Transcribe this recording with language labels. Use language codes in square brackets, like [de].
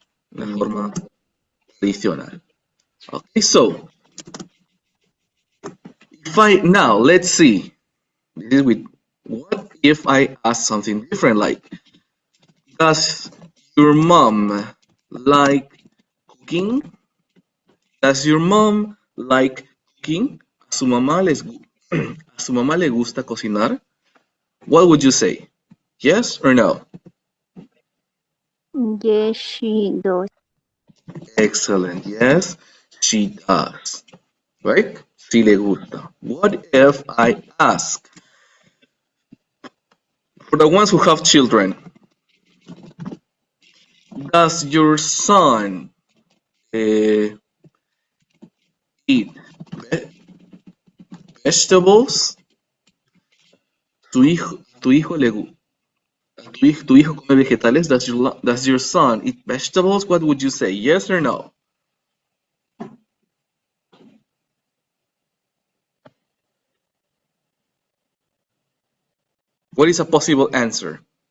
[es] De forma tradicional. [en] Okay, so if I now let's see. This is with what if I ask something different like, does your mom like cooking? Does your mom like cooking? [es] ¿A su mamá a su mamá le gusta cocinar? [en] What would you say? Yes or no? Yes, she does. Excellent. Yes, she does. Right? [es] Sí le gusta. [en] What if I ask for the ones who have children? Does your son eat vegetables? [es] Tu hijo le tu hijo come vegetales? [en] Does your son eat vegetables? What would you say? Yes or no? What is a possible answer?